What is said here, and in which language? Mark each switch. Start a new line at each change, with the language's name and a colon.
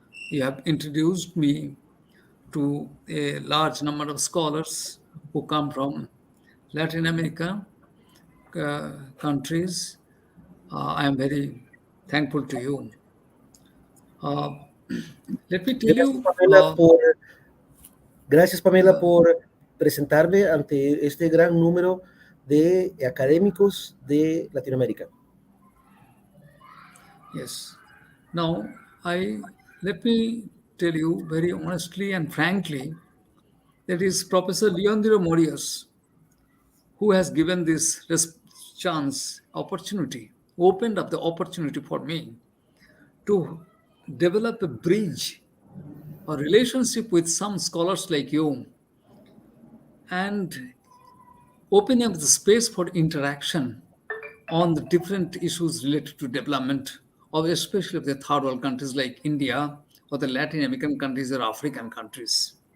English: You have introduced me to a large number of scholars who come from Latin America countries. I am very thankful to you. Let me tell you.
Spanish: Gracias, Pamela, por presentarme ante este gran número de académicos de Latinoamérica.
English: Yes. Now, let me tell you very honestly and frankly that is Professor Leandro Morias who has given this opportunity, opened up the opportunity for me to develop a bridge, a relationship with some scholars like you, and opening up the space for interaction on the different issues related to development, especially of the third world countries like India or the Latin American countries or African countries.